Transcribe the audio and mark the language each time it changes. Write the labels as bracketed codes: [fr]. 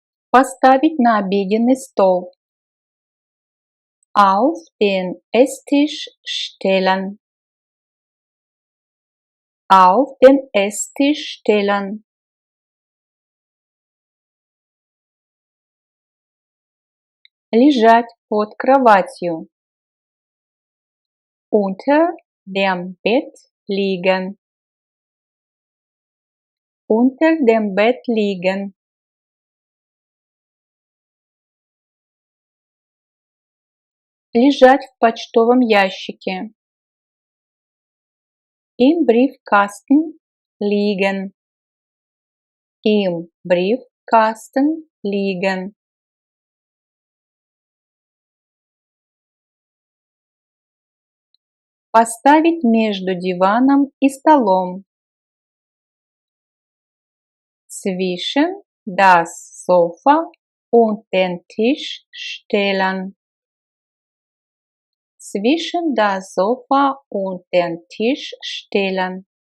[ru] Поставить на обеденный стол. [de] Auf den Esstisch stellen. Auf den Esstisch stellen. [ru] Лежать под кроватью. [de] Unter dem Bett liegen. Unter dem Bett liegen. [ru] Лежать в почтовом ящике. [de] Im Briefkasten liegen. Im Briefkasten liegen. [ru] Поставить между диваном и столом. [de] Zwischen das Sofa und den Tisch stellen. Zwischen das Sofa und den Tisch stellen.